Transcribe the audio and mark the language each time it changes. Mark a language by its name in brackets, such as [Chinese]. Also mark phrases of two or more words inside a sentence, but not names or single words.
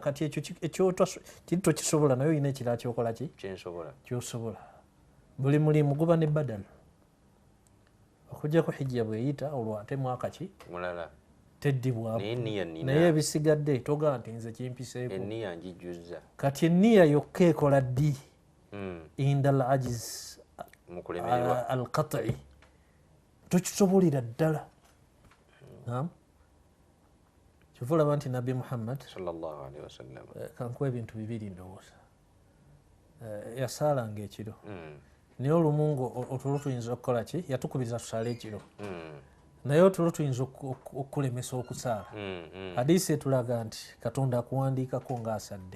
[Ganda] Kati ekyo kiri tokisobola, naye olina ekirala ky'okola ki, ky'osobola. Buli mulimu guba ne badal. Okujjako hijja bweyita, olwo ate mwaka ki mulala teddibwako, naye ebisigadde toga nti nze kimpiseeko. Enniya njijjuzza. Kati enniya yokka ekola ddi [Arabic] عند العجز القطعي, [Ganda] tokisobolera ddala. Kyova olaba nti Nabbi Muhammad [Arabic] صلى الله عليه وسلم [Ganda] kankuwa ebintu bibiri ndowooza, yasaalanga ekiro, naye olumu otulo tuyinza okukola ki, yatukubiriza tusaale ekiro, naye otulo tuyinza okukulemesa okusaala. Hadiisi etulaga nti Katonda akuwandiikako ng'asadde,